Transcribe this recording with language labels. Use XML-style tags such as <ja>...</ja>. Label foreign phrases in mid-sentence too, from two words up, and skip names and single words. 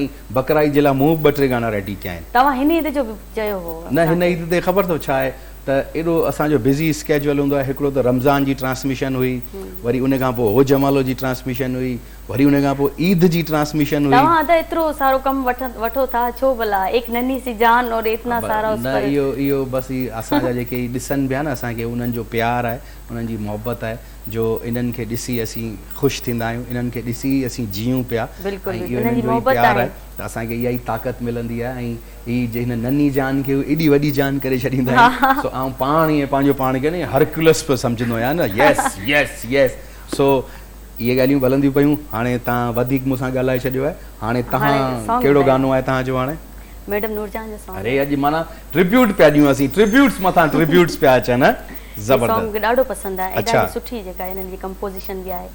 <sd>ऐं बकरा ईद जे लाइ मूं 2-3 गाना रेडी कया आहिनि। तव्हां हिन ईद जो बि चयो हो न, हिन ईद ते ख़बर अथव छा आहे त एॾो असांजो बिज़ी स्केड्यूल हूंदो आहे। हिकिड़ो त रमज़ान जी ट्रांसमिशन हुई, वरी उन खां पोइ हो जमालो जी ट्रांसमिशन हुई, वरी उन खां पोइ ईद जी ट्रांसमिशन हुई। तव्हां त एतिरो सारो कमु वठो था छो भला,</sd> <ur>ایک ننھی سی جان اور اتنا سارا اس</ur> <sd>न, पर इहो बसि असांजा जेके ॾिसनि पिया न असांखे, उन्हनि जो प्यार आहे, उन्हनि जी मोहबत आहे, जो इन्हनि खे ॾिसी असीं ख़ुशि थींदा आहियूं, इन्हनि खे ॾिसी असीं जीऊं पिया। बिल्कुलु, ऐं बिल्कुलु, इहो इन्हनि जी इन्हनि जो ई मोहबत प्यार आहे। आहे त असांखे इहा ई ताक़त मिलंदी आहे। ऐं हीअ जे हिन नन्ही जान खे एॾी वॾी जान करे छॾींदा आहिनि। सो आउं पाण ईअं पंहिंजो पाण खे न हरक्युलस पियो सम्झंदो आहियां न।</sd> <en>yes yes yes.</en> <sd>सो इहे ॻाल्हियूं हलंदियूं पयूं। हाणे तव्हां वधीक मूंसां ॻाल्हाए छॾियो आहे। हाणे तव्हां song कहिड़ो ॿुधायो। गानो आहे तव्हांजो हाणे? मैडम नूरजान जो सॉन्ग। अरे अॼु माना ट्रिब्यूट पिया ॾियूं असीं, ट्रिब्यूट्स मथां ट्रिब्यूट्स पिया अचनि। ज़बरदस्त। सॉन्ग ॾाढो पसंदि आहे, अच्छा। ॾाढी सुठी जेका हिननि जी कंपोज़िशन बि आहे।</sd>